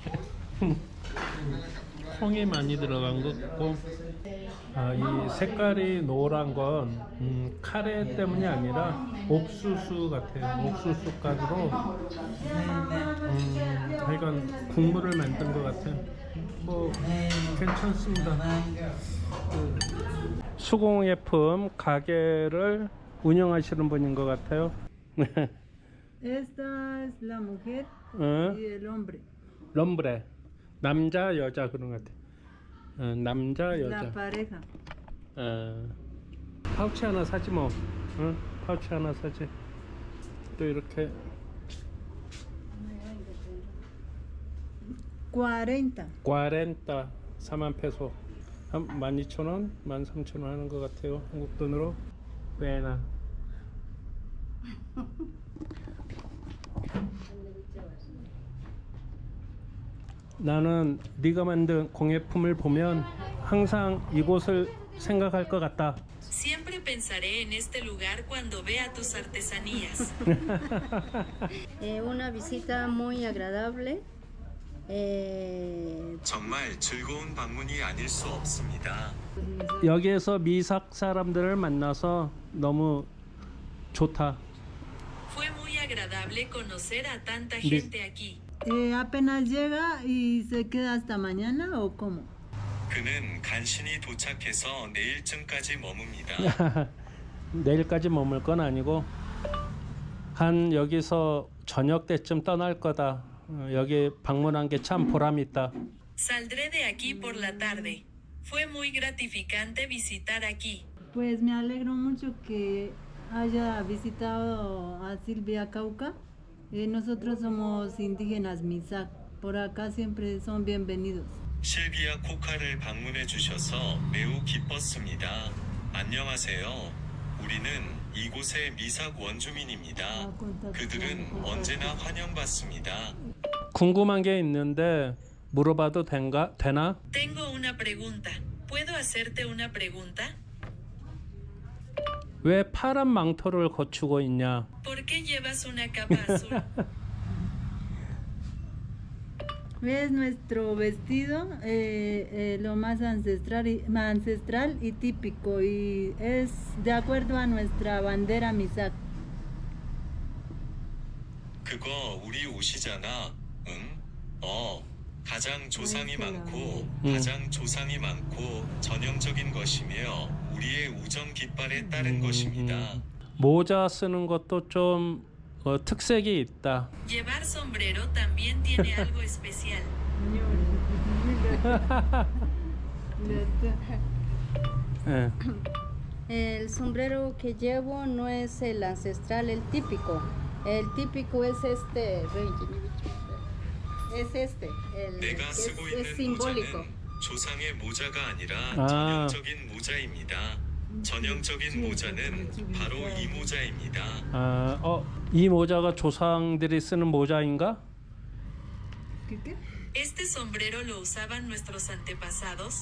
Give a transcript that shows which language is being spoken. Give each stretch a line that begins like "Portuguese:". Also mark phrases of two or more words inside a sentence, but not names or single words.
Korean: 콩이 많이 들어간 것 같고, 이 색깔이 노란 건 카레 때문이 아니라 옥수수 같아요. 옥수수 가루로 하여간 국물을 만든 것 같아요. 뭐 괜찮습니다. 수공예품 가게를 운영하시는 분인 것 같아요.
Spanish: Esta es la mujer y el hombre.
Korean: 럼브레. 남자 여자 그런 것 같아. 남자 여자.
Spanish: La pareja.
Korean: 파우치 하나 사지 뭐. 파우치 하나 사지. 또 이렇게 40. 40 4만 페소. 한 12,000원, 13,000원 하는 것 같아요. 한국 돈으로. 꽤나. 나는 네가 만든 공예품을 보면 항상 이곳을 생각할 것 같다.
Spanish: Siempre pensaré en este lugar cuando vea tus artesanías. Una visita muy agradable.
Korean: 정말 즐거운 방문이 아닐 수 없습니다. 여기에서 미삭 사람들을 만나서 너무 좋다.
Spanish: Fue muy agradable conocer a tanta gente aquí. ¿Apenas llega y se queda hasta mañana o cómo?
Korean: 그는 간신히 도착해서 내일쯤까지 머뭅니다. 내일까지 머물 건 아니고 한 여기서 저녁 때쯤 떠날 거다. 여기 방문한 게 참 보람 있다.
Spanish: Saldré de aquí por la tarde. Fue muy gratificante visitar aquí. Pues me alegro mucho que haya visitado a Silvia Cauca. Nosotros somos indígenas Misak. Por acá siempre son bienvenidos.
Korean: 실비아 코카를 방문해 주셔서 매우 기뻤습니다. 안녕하세요. 우리는 이곳의 미삭 원주민입니다. 그들은 언제나 환영받습니다. 궁금한 게 있는데 물어봐도 되나?
Spanish: Tengo una pregunta. ¿Puedo hacerte una pregunta? 왜 파란 망토를 거추고 있냐? ¿Por qué llevas una capa azul? Es nuestro vestido lo más ancestral y típico y es de acuerdo a nuestra bandera Misak.
Korean: 그거 우리 옷이잖아. 응? 가장 조상이 많고 가장 조상이 많고 전형적인 것이며 우리의 우정 깃발에 따른 것입니다. 모자 쓰는 것도 좀 특색이 있다.
Spanish: Llevar sombrero también tiene algo especial. El sombrero que llevo no es el ancestral, el típico. El típico es este, es este, el
Korean: 내가 쓰고 있는
Spanish: es simbólico.
Korean: 모자는 조상의 모자가 아니라 아. 전형적인 모자입니다. 전형적인 모자는 바로 이 모자입니다. 이 모자가 조상들이 쓰는 모자인가?
Spanish: ¿Este sombrero lo usaban nuestros antepasados?